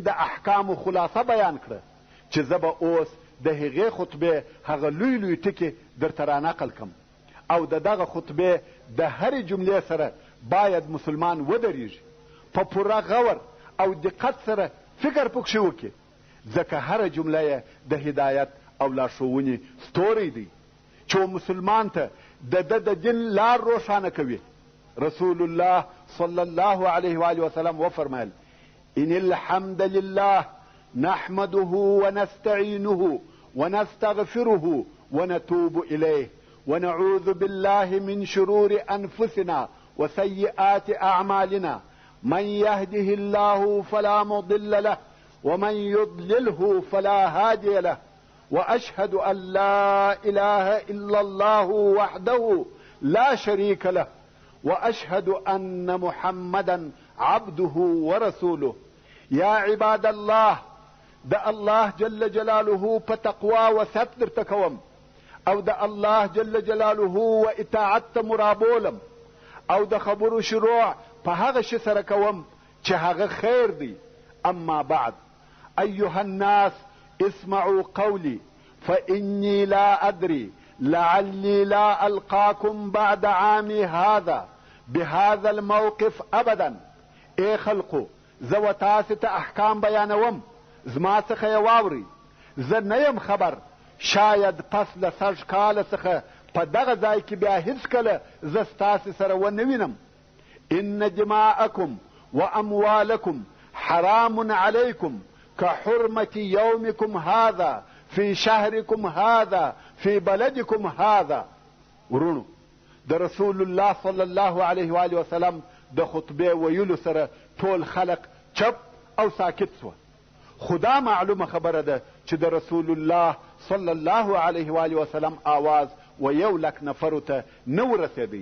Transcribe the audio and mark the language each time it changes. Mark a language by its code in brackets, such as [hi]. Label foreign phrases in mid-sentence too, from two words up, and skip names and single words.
[ps] د احکامو خلاصه بیان کړه چې زه به اوس د هغې خطبې هغه لوی لوی ټکي درته رانقل کړم او د دغه خطبې د هرې جملې سره باید مسلمان ودرېږي، په پوره غور او دقت سره فکر پکښې وکړي، ځکه هره جمله یې د هدایت او لارښوونې ستوری دی چې مسلمان ته د دین لار روښانه کوي. رسول الله [ar] صلی الله علیه و وسلم [ps] وفرمایل: [ar] ان الحمد لله نحمده ونستعينه ونستغفره ونتوب إليه ونعوذ بالله من شرور أنفسنا وسيئات أعمالنا من يهده الله فلا مضل له ومن يضلله فلا هادي له وأشهد أن لا إله إلا الله وحده لا شريك له وأشهد أن محمدا عبده ورسوله. يا عباد الله، [ps] د الله [ar] جل جلاله [ps] په تقوا وثبت درته کوم او د الله [ar] جل جلاله [ps] و اطاعت مرابولم او د خبرو شروع په هغه شي سره کوم چې هغه خیر دی. [ar] اما بعد، ايها الناس اسمعوا قولي فإني لا أدري لعلي لا ألقاكم بعد عامي هذا بهذا الموقف أبدا. [ps] اے خلقو، زه و تاسې ته احکام بیانوم، زما څخه یې واورئ. زه نه یم خبر شاید پس له سږ کاله څخه په دغه ځای کې بیا هیڅکله زه ستاسې سره ونه وینم. [ar] ان دماءکم واموالکم حرام علیکم كحرمة يومكم هذا في شهركم هذا في بلدكم هذا. [ps] ورونو، د رسول الله [ar] صلی الله علیه و وسلم [ps] د خطبه ویلو سره ټول خلق چپ او ساکت سوه. خدا معلومه خبره ده چې د رسول الله [ar] صلی الله علیه و وسلم [ps] آواز و 100,000 نفرو ته نه ورسېدی.